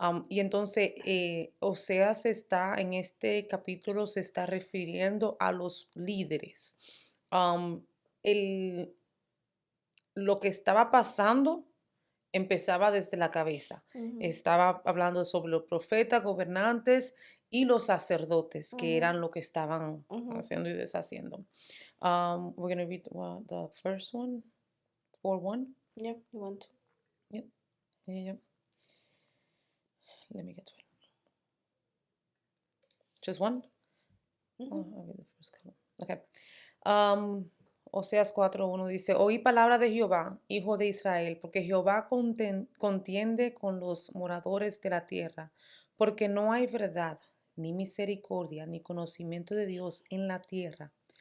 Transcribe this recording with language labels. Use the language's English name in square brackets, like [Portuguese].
[Spanish] Y entonces, Oseas está en este capítulo, se está refiriendo a los líderes. Um, el, lo que estaba pasando empezaba desde la cabeza. ujú, Estaba hablando sobre los profetas, gobernantes y los sacerdotes, que ujú, eran lo que estaban ujú. haciendo y deshaciendo. [English] We're going to read the first one, 4:1. Yeah, you want to. Yep. Yeah, yeah. Let me get to it. Just one? Ujú, Oh, I'll read the first couple. Okay. [Spanish] Um, Oseas 4:1 dice, oí palabra de Jehová, hijo de Israel, porque Jehová contiende con los moradores de la tierra, porque no hay verdad, ni misericordia, ni conocimiento de Dios en la tierra.